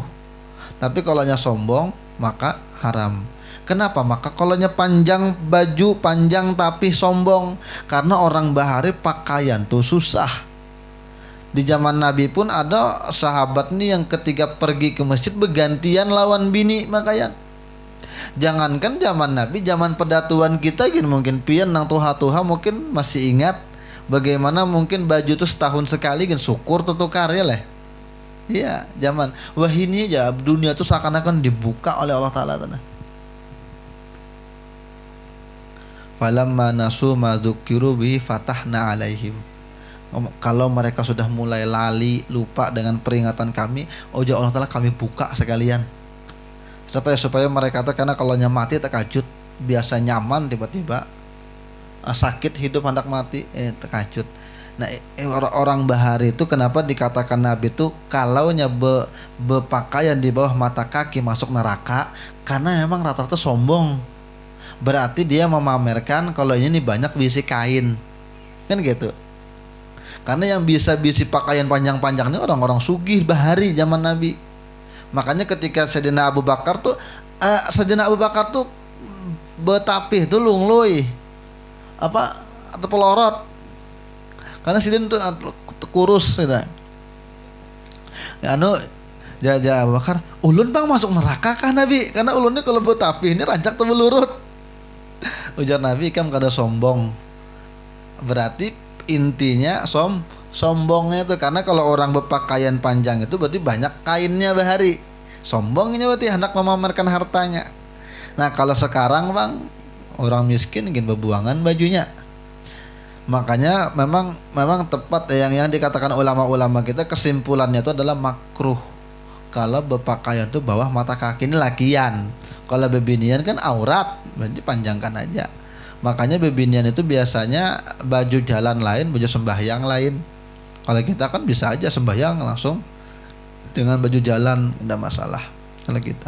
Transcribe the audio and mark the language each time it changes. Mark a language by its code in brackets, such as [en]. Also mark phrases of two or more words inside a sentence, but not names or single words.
[id] Tapi kalau sombong maka haram. Kenapa? Maka kalau panjang, baju panjang tapi sombong, karena orang bahari pakaian tuh susah. Di zaman Nabi pun ada sahabat nih yang ketika pergi ke masjid bergantian lawan bini pakaian. [bjn] Jangankan zaman Nabi, zaman pedatuan kita gini mungkin pian nang tuha-tuha mungkin masih ingat bagaimana mungkin baju itu setahun sekali gini syukur tukar ya leh. [id] Iya, zaman wah ini aja dunia tuh seakan-akan dibuka oleh Allah Taala tanah. [ar] فلما نسوا ما ذكروا به فتحنا عليهم. [id] Kalau mereka sudah mulai lali, lupa dengan peringatan kami, Allah Taala kami buka sekalian. Supaya mereka tuh, karena kalau mati terkajut, biasa nyaman tiba-tiba sakit hidup hendak mati terkajut. Nah orang bahari itu kenapa dikatakan Nabi itu kalau berpakaian di bawah mata kaki masuk neraka, karena memang rata-rata sombong. Berarti dia memamerkan kalau ini banyak bisi kain, kan gitu. Karena yang bisa bisi pakaian panjang-panjang ini orang-orang sugih bahari zaman Nabi. [bjn] Makanya ketika Sayyidina Abu Bakar tuh betapih tuh lunglui apa atau pelorot. [id] Karena Sayyidina tuh kurus sudah. [bjn] Ya Abu Bakar, ulun bang masuk neraka kah Nabi? Karena ulunnya kalau betapih ini rancak tuh melurut. Ujar Nabi kan kada sombong. [id] Berarti intinya sombongnya itu karena kalau orang berpakaian panjang itu berarti banyak kainnya bahari. Sombongnya berarti hendak memamerkan hartanya. Nah kalau sekarang bang orang miskin ingin berbuangan bajunya. Makanya memang tepat yang dikatakan ulama-ulama kita, kesimpulannya itu adalah makruh kalau berpakaian itu bawah mata kaki. [bjn] Ini lakian. Kalau bebinian kan aurat, berarti panjangkan aja. Makanya bebinian itu biasanya baju jalan lain, baju sembahyang lain. [id] Kalau kita kan bisa aja sembahyang langsung dengan baju jalan, tidak masalah kalau kita.